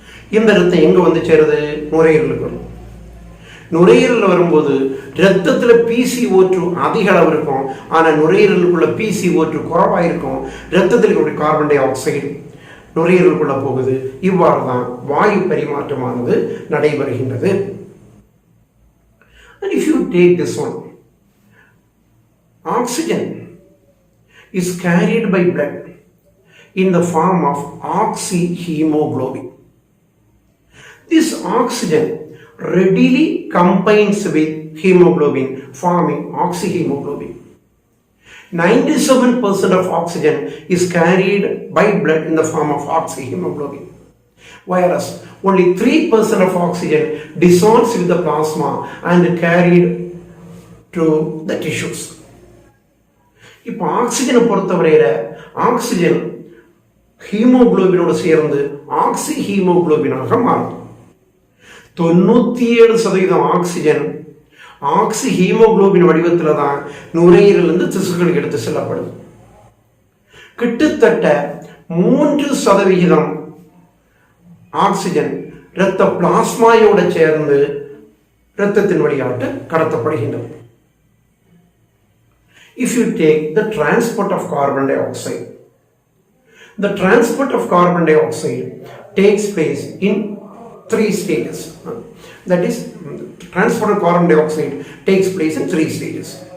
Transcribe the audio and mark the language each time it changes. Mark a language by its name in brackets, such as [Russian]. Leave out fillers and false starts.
[Tamil] இந்த ரத்தம் எங்க வந்து சேருது? நுரையீரலுக்கு வரும். நுரையீரல் வரும்போது ரத்தத்துல PCO2 அதிக அளவு இருக்கும், ஆனா நுரையீரலுக்குள்ள PCO2 குறைவாயிருக்கும். ரத்தத்தில் இருக்கக்கூடிய கார்பன் டை ஆக்சைடு நுரையீரலுக்குள்ள போகுது. இவ்வாறு தான் வாயு பரிமாற்றமானது நடைபெறுகின்றது. [English] And if you take this one, oxygen is carried by blood in the form of oxyhemoglobin. This oxygen readily combines with hemoglobin, forming oxyhemoglobin. 97% of oxygen is carried by blood in the form of oxyhemoglobin, whereas only 3% of oxygen dissolves with the plasma and carried to the tissues. [Tamil] இப்போ ஆக்சிஜனை பொறுத்தவரையில oxygen ஹீமோகுளோபினோடு சேர்ந்து ஆக்சிஹீமோகுளோபினாக மாறும். 97% oxygen ஆக்சிஹீமோகுளோபின் வடிவத்தில் தான் நுரையீரலிருந்து திசுக்களுக்கு எடுத்து செல்லப்படுது. கிட்டத்தட்ட 3% oxygen இரத்த பிளாஸ்மாயோட சேர்ந்து இரத்தத்தின் வழியாக கடத்தப்படுகின்றது. [English] If you take the transport of carbon dioxide, the transport of carbon dioxide takes place in 3 stages. That is, transport of carbon dioxide takes place in 3 stages.